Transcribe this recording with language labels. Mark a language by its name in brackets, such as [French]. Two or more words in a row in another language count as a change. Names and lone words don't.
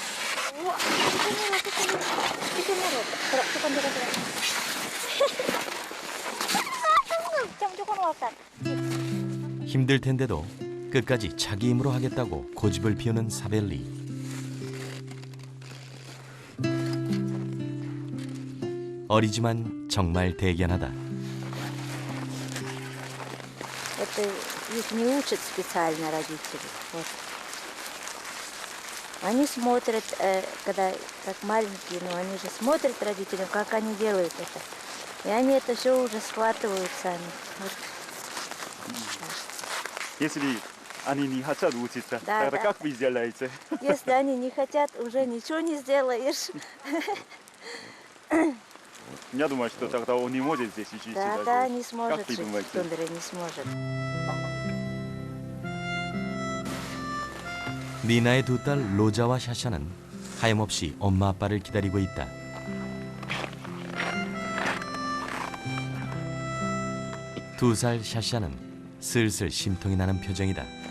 [Korean] 힘들 텐데도 끝까지 자기 힘으로 하겠다고 고집을 피우는 사벨리. 어리지만 정말 대견하다. [Russian] Это их не учат специально родители. Вот. Они смотрят, когда как маленькие, но они же смотрят родителям, как они делают это. И они это все уже схватывают сами. Вот. Если они не хотят учиться, Да, тогда да. как вы сделаете? Если они не хотят, уже ничего не сделаешь. Я думаю, что тогда он не может здесь учиться. Да, даже. да, не сможет Как ты жить в думаете? тундре, не сможет. [Korean] 니나의 2딸 로자와 샤샤는 하염없이 엄마 아빠를 기다리고 있다. 두 살 샤샤는 슬슬 심통이 나는 표정이다.